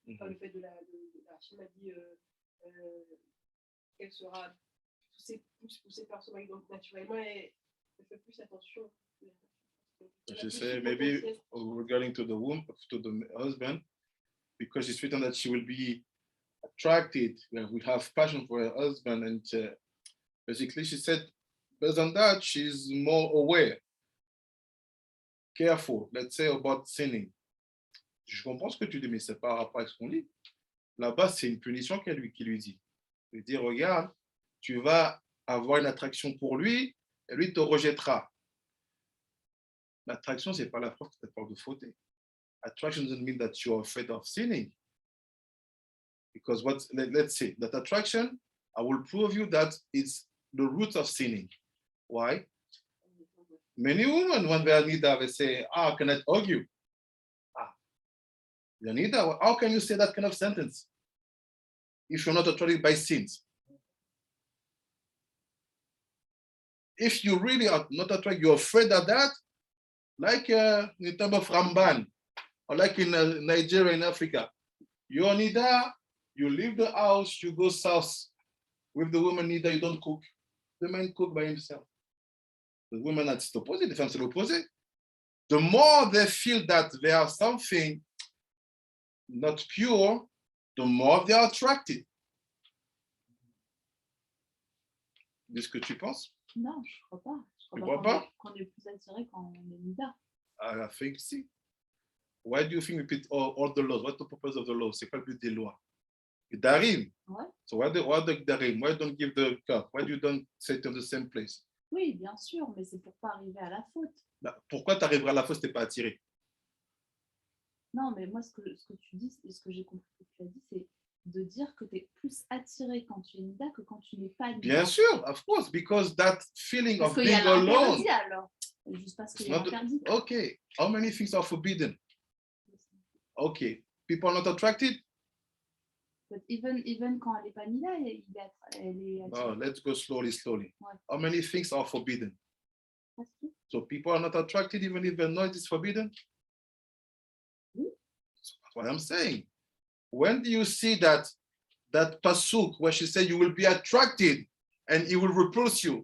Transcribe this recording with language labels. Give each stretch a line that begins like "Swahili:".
French: Par le fait de la Hachem a dit qu'elle sera poussée par son mari, donc naturellement elle fait plus attention.
English: She said maybe regarding to the womb, to the husband, because it's written that she will be attracted, will have passion for her husband, and basically she said, based on that, she's more aware, careful, let's say, about sinning.
French: Je comprends ce que tu dis, mais c'est par rapport à ce qu'on lit. Là-bas, c'est une punition qui lui dit. Il lui dit, regarde, tu vas avoir une attraction pour lui, et lui te rejettera. L'attraction, c'est pas la preuve que tu as peur de fauter.
English: Attraction doesn't mean that you're afraid of sinning. Because let's say that attraction, I will prove you that it's the root of sinning. Why? Many women, when they are Nida, they say, how can I argue? Nida, how can you say that kind of sentence if you're not attracted by sins? If you really are not attracted, you're afraid of that, like in terms of Ramban, or like in Nigeria and Africa, you're Nida, you leave the house, you go south with the woman Nida, you don't cook. The man cook by himself. The woman, that's the opposite, the femme,
French: c'est l'opposé.
English: The more they feel that they are something not pure, the more they are attracted.
French: Est-ce que tu penses? Non, je crois pas. Tu crois pas? Qu'on est plus attiré quand on est Nida.
English: I think si. Why do you think we put all the laws? What's the purpose of the law?
French: C'est quoi le but des lois?
Hebrew: Darim.
French: Ouais.
English: So why the Darim? Why don't give the cup? Why do you don't set in the same place?
French: Oui, bien sûr, mais c'est pour pas arriver à la faute. Pourquoi tu arriveras à la faute si tu n'es pas attiré? Non, mais moi, ce que tu dis, et ce que j'ai compris que tu as dit, c'est de dire que tu es plus attiré quand tu es Nida que quand tu n'es pas Nida. Bien sûr,
English: of course, because that feeling
French: parce
English: of being alone.
French: Alors. Juste parce qu'il est interdit.
English: Okay, how many things are forbidden? Okay, people are not attracted? But even
French: quand elle n'est pas Nida, elle est attirée.
English: Oh, let's go slowly.
French: Ouais.
English: How many things are forbidden?
French: Parce que...
English: So people are not attracted even if they know it is forbidden?
French: Oui.
English: That's what I'm saying. When do you see that pasuk where she said you will be attracted and it will repulse you?